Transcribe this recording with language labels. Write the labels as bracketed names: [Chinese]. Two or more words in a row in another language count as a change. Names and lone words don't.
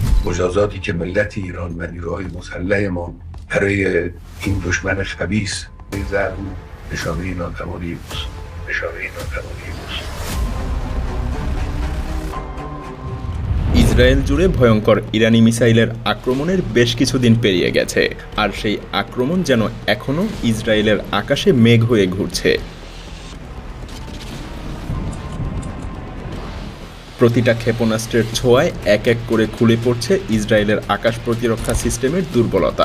[Persian] مجازاتی که ملت ایران و نیروهای مسلح ما برای این دشمن خبیث می‌ذارن نشانه ناتوانی بود. [Bangla] ইসরায়েল জুড়ে ভয়ঙ্কর ইরানি মিসাইলের আক্রমণের বেশ কিছুদিন পেরিয়ে গেছে, আর সেই আক্রমণ যেন এখনও ইসরায়েলের আকাশে মেঘ হয়ে ঘুরছে। প্রতিটা ক্ষেপণাস্ত্রের ছোঁয়ায় এক এক করে খুলে পড়ছে ইসরায়েলের আকাশ প্রতিরক্ষা সিস্টেমের দুর্বলতা।